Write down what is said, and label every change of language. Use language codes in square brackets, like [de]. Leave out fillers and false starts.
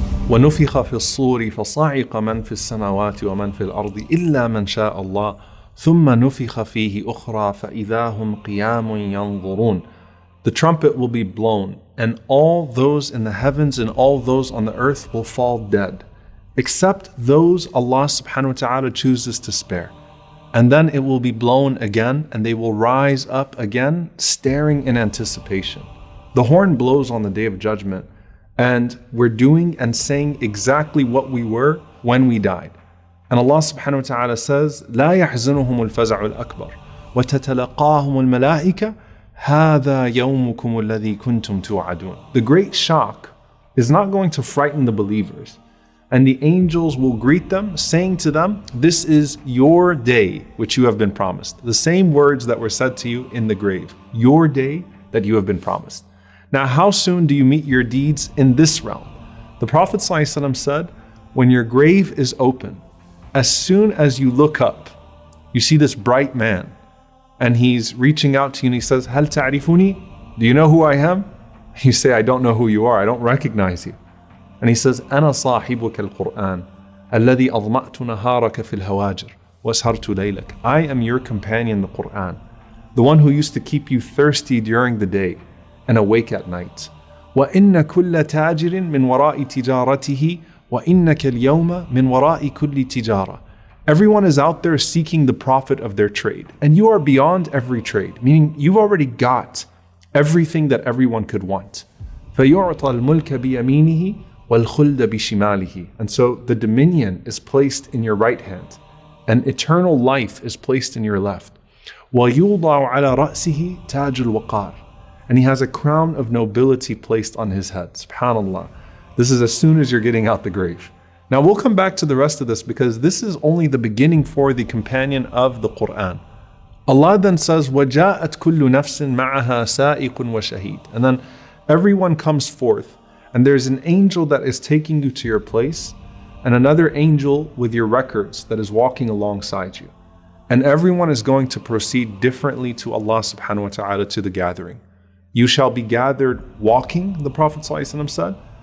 [ar] ونفخ في الصور فصعق من في السماوات ومن في الأرض إلا من شاء الله ثم نفخ فيه أخرى فإذا هم قيام ينظرون. [en] The trumpet will be blown, and all those in the heavens and all those on the earth will fall dead, except those Allah subhanahu wa ta'ala chooses to spare. And then it will be blown again, and they will rise up again, staring in anticipation. The horn blows on the Day of Judgment, and we're doing and saying exactly what we were when we died. And Allah subhanahu wa ta'ala says, [ar] لا يحزنهم الفزع الأكبر وتتلقاهم الملائكة هذا يومكم الذي كنتم توعدون. [en] The great shock is not going to frighten the believers. And the angels will greet them, saying to them, this is your day which you have been promised. The same words that were said to you in the grave. Your day that you have been promised. Now, how soon do you meet your deeds in this realm? The Prophet ﷺ said, when your grave is open, as soon as you look up, you see this bright man, and he's reaching out to you and he says, [ar] هل تعرفوني? [en] Do you know who I am? You say, I don't know who you are, I don't recognize you. And he says, [ar] أنا صاحبك القرآن الذي أظمأت نهارك في الهواجر وأسهرت ليلك. [en] I am your companion, the Quran, the one who used to keep you thirsty during the day and awake at night. [ar] وَإِنَّ كُلَّ تَاجِرٍ مِّن وَرَاءِ تِجَارَتِهِ وَإِنَّكَ الْيَوْمَ مِّن وَرَاءِ كُلِّ تِجَارَةٍ. [en] Everyone is out there seeking the profit of their trade, and you are beyond every trade, meaning you've already got everything that everyone could want. [ar] فَيُعْطَى الْمُلْكَ بِيَمِينِهِ وَالْخُلْدَ بِشِمَالِهِ. [en] And so the dominion is placed in your right hand, and eternal life is placed in your left. [ar] وَيُوضَعُ عَلَى رَأْسِهِ تَاجُ الْوَقَارِ. [en] And he has a crown of nobility placed on his head. SubhanAllah. This is as soon as you're getting out the grave. Now we'll come back to the rest of this because this is only the beginning for the companion of the Quran. Allah then says, [ar] وَجَاءَتْ كُلُّ نَفْسٍ مَعَهَا سَائِقٌ وَشَهِيدٌ. [en] And then everyone comes forth, and there's an angel that is taking you to your place, and another angel with your records that is walking alongside you. And everyone is going to proceed differently to Allah subhanahu wa ta'ala to the gathering. You shall be gathered walking, the Prophet ﷺ said,